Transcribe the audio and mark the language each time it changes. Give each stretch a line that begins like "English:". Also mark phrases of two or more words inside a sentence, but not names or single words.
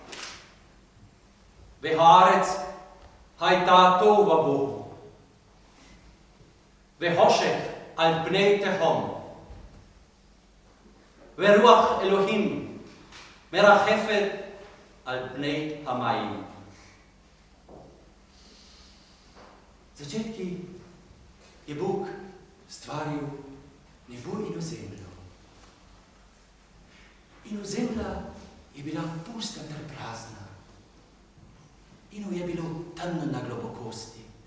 Hebrew: והארץ הייתה תוהו ובוהו, וחושך על פני תהום, ורוח אלוהים מרחפת על פני המים.
Slovenian: Začetki je Bog stvaril nebo in zemljo. In zemlja je bila pusta ter prazna. In je bilo temno na globokosti.